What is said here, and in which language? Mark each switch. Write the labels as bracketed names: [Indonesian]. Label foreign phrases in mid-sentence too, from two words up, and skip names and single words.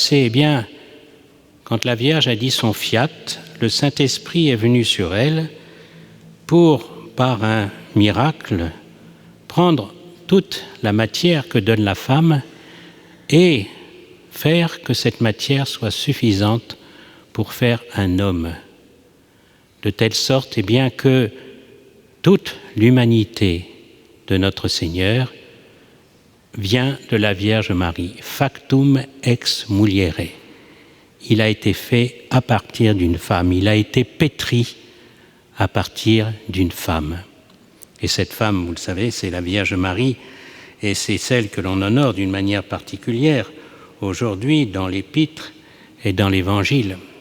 [French] Eh bien, quand la Vierge a dit son fiat, le Saint-Esprit est venu sur elle pour, par un miracle, prendre toute la matière que donne la femme et faire que cette matière soit suffisante pour faire un homme. De telle sorte, eh bien, que toute l'humanité de notre Seigneur vient de la Vierge Marie. [Latin] Factum ex muliere. [French] Il a été fait à partir d'une femme. Il a été pétri à partir d'une femme. Et cette femme, vous le savez, c'est la Vierge Marie, et c'est celle que l'on honore d'une manière particulière aujourd'hui dans l'Épître et dans l'Évangile.